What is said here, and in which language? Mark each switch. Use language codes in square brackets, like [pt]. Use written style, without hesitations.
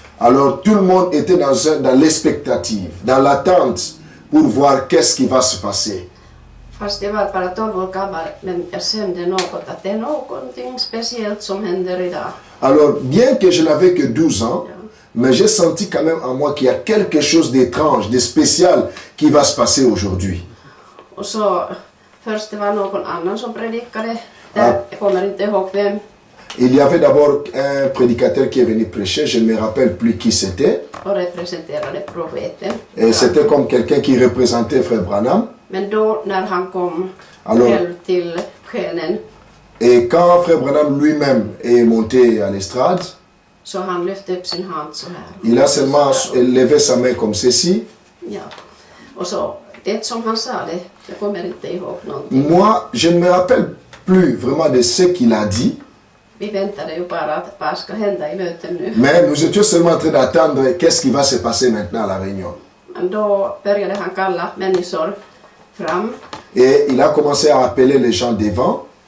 [fr] Alors tout le monde était dans l'expectative, dans l'attente pour voir qu'est-ce qui va se passer. [sv] Fast jag var bara 12 år gammal, men jag kände något att det är någonting speciellt som händer idag. [fr] Alors bien que je n'avais que 12 ans, mais j'ai senti quand même en moi qu'il y a quelque chose d'étrange, de spécial qui va se passer aujourd'hui. [sv] Och så först det var någon annan som predikade, jag kommer inte ihåg vem. [fr] Il y avait d'abord un prédicateur qui est venu prêcher, je ne me rappelle plus qui c'était. [sv] Och representerade profeten. [fr] Et c'était comme quelqu'un qui représentait Frère Branham. [sv] Men då när han kom [fr] Alors, [sv] själv till scenen [fr] et quand Frère Branham lui-même est monté à l'estrade, [sv] så han lyfte upp sin hand så här. il a seulement levé sa main comme ceci. Ja. Och så det som han sa det, jag kommer inte ihåg någonting. [fr] Moi, je ne me rappelle plus vraiment de ce qu'il a dit, [sv] Vi väntade ju bara att vad ska hända i möten nu. [fr] mais nous étions seulement en train d'attendre qu'est-ce qui va se passer maintenant à la réunion. [sv] Men då började han kalla människor fram [fr] Et il a commencé à appeler les gens devant.